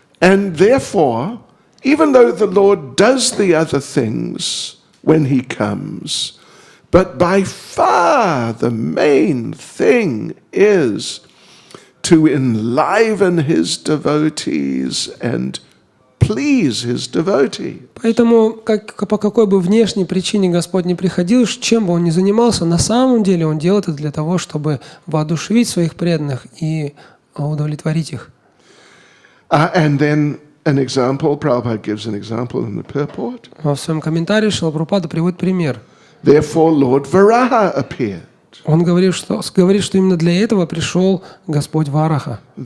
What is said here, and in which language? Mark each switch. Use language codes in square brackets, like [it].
[en] And therefore, even though the Lord does the other things when He comes, but by far the main thing is to enliven His devotees and please His devotees. [ru] Поэтому, по какой бы внешней причине Господь не приходил, чем бы Он ни занимался, на самом деле Он делает это для того, чтобы воодушевить своих преданных и удовлетворить их. [en] And then an example, Prabhupada gives an example in the purport. [ru] В своем комментарии Шрила Прабхупада приводит пример. [en] Therefore, Lord Varaha appeared. [ru] Он говорит, что именно для этого пришел Господь Вараха.